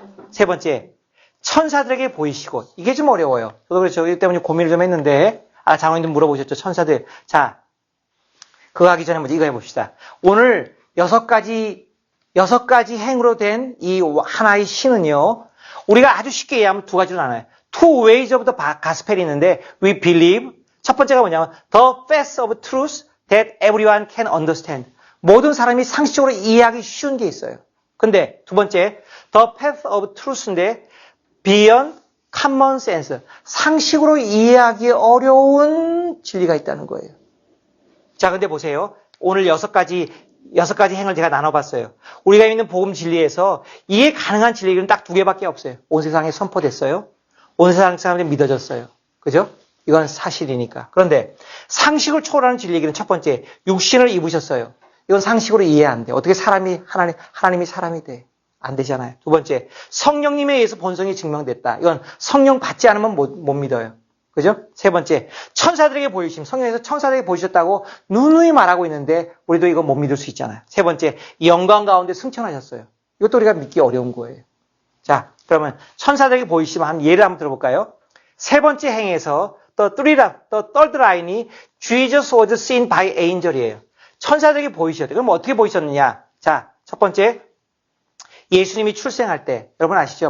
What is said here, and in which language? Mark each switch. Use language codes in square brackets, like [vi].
[ko] 세 번째, 천사들에게 보이시고, 이게 좀 어려워요. 저도 그래서 이 때문에 고민을 좀 했는데, 장로님도 물어보셨죠. 천사들. 자, 그거 하기 전에 먼저 이거 해봅시다. 오늘 6가지 행으로 된 이 하나의 신은요, 우리가 아주 쉽게 이해하면 2가지로 나눠요. [en] Two ways of the gospel이 있는데, we believe. [ko] 첫 번째가 뭐냐면, [en] the facts of truth that everyone can understand. [ko] 모든 사람이 상식적으로 이해하기 쉬운 게 있어요. 근데 두 번째, [en] the path of truth인데, beyond common sense. [ko] 상식으로 이해하기 어려운 진리가 있다는 거예요. 자, 근데 보세요. 오늘 6가지 행을 제가 나눠봤어요. 우리가 믿는 복음 진리에서 이해 가능한 진리는 딱 2개밖에 없어요. 온 세상에 선포됐어요. 온 세상 사람들이 믿어졌어요. 그죠? 이건 사실이니까. 그런데 상식을 초월하는 진리는 첫 번째, 육신을 입으셨어요. 이건 상식으로 이해 안 돼. 어떻게 하나님이 사람이 돼? 안 되잖아요. 두 번째, 성령님에 의해서 본성이 증명됐다. 이건 성령 받지 않으면 못 믿어요. 그죠? 세 번째, 천사들에게 보이심. 성령에서 천사들에게 보이셨다고 누누이 말하고 있는데 우리도 이거 못 믿을 수 있잖아요. 세 번째, 영광 가운데 승천하셨어요. 이것도 우리가 믿기 어려운 거예요. 자, 그러면 천사들에게 보이심 한 예를 한번 들어볼까요? 세 번째 행에서 [en] the third line이 Jesus was seen by angel이에요. [ko] 천사들에게 보이셨대요. 그럼 어떻게 보이셨느냐? 자, 첫 번째, 예수님이 출생할 때, 여러분 아시죠?